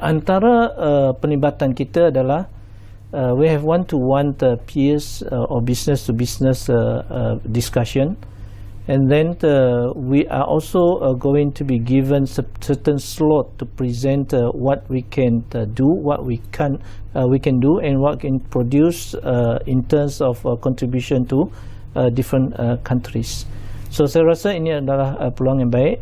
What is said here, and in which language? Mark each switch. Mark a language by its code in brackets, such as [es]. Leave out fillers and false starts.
[ms] Antara penglibatan kita adalah [en] we have one-to-one peers or business-to-business discussion. And then we are also going to be given certain slot to present what we can do, what we can do, and what can produce in terms of contribution to different countries. [ms] So saya rasa ini adalah peluang yang baik.